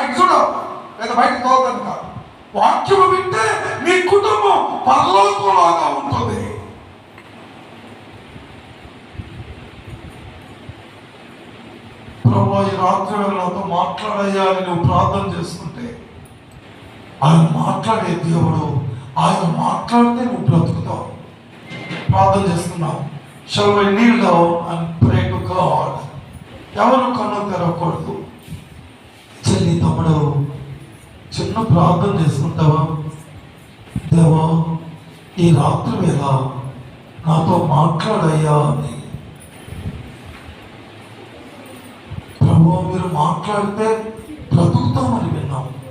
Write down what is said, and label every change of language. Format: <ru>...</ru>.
<te>చూడ లేదా బయట తోదని కాదు. వాక్యము వింటే నీ కుటుంబం పరలోకంలాగా ఉంటుంది. ప్రభువా, ఈ రాత్రి వేళ నాతో మాట్లాడయ్యా అని నువ్వు ప్రార్థన చేసుకుంటే ఆయన మాట్లాడే దేవుడు. ఆయన మాట్లాడితే నువ్వు బ్రతుకుతావు. ప్రార్థన చేస్తున్నావు.</te> <en>Shall we kneel down and pray to God?</en> <te>ఎవరు కన్ను తెరవకూడదు. చెల్లి, తమ్ముడు, చిన్న ప్రార్థన చేసుకుంటావా? దేవా, ఈ రాత్రి వేళ నాతో మాట్లాడయ్యా అని. ప్రభు, మీరు మాట్లాడితే బ్రతుకుతామని విన్నాం.</te>